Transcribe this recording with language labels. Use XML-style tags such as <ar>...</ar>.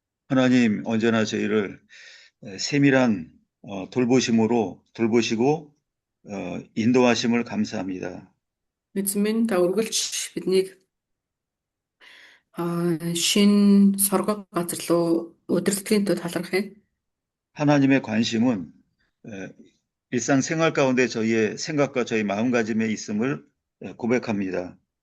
<ko>하나님, 언제나 저희를 세밀한 돌보시고 인도하심을 감사합니다.</ko> <mn>Эзэн минь та үргэлж биднийг шин соргог газар руу удирдлагын тулд талархъя.</mn> <ko>하나님의 관심은 일상생활 가운데 저희의 생각과 저희 마음가짐에 있음을 고백합니다.</ko>